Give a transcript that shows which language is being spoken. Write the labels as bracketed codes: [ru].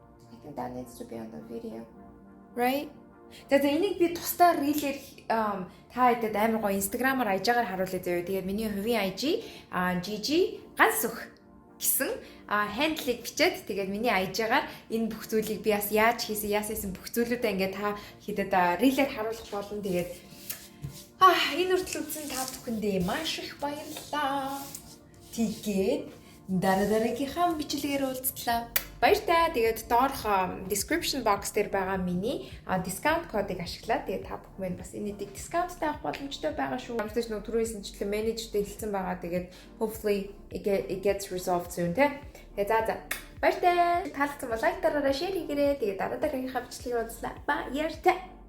[en] I think that needs to be on the video. Right? [mn] Тэгээд энийг би тусдаа рилээр та хэдэд амар гоё инстаграмаар ажиагаар харуулъя заяа. Тэгээд миний хувийн IG GG ганц өх гэсэн хэндлийг бичээд тэгээд миний IG-гаар энэ бүх зүйлийг би бас яаж хийсэн бүх зүйлүүдээ ингээд та хэдэд рилээр харуулах болно. Тэгээд энэ үртэл үзсэн та бүхэндээ маш их баярлалаа. Тэгээд дараагийнхаа бичлэгээр уулзлаа. Баяртай. Тэгээд доорх description box дээр байгаа миний discount кодыг ашиглаад тэгээд та бүхэн бас энэ дээг дискаунттай авах боломжтой байгаа шүү. Амарч нөө түрүүсэн чиглэл менежертэй хэлсэн байгаа. Тэгээд [en] hopefully it gets resolved soon [mn] тэ. Тэгээд за баяртай. Таалагдсан бол лайк дараарай, share хийгээрэй. Тэгээд дараагийнхаа бичлэгээр уулзлаа. Баяртай.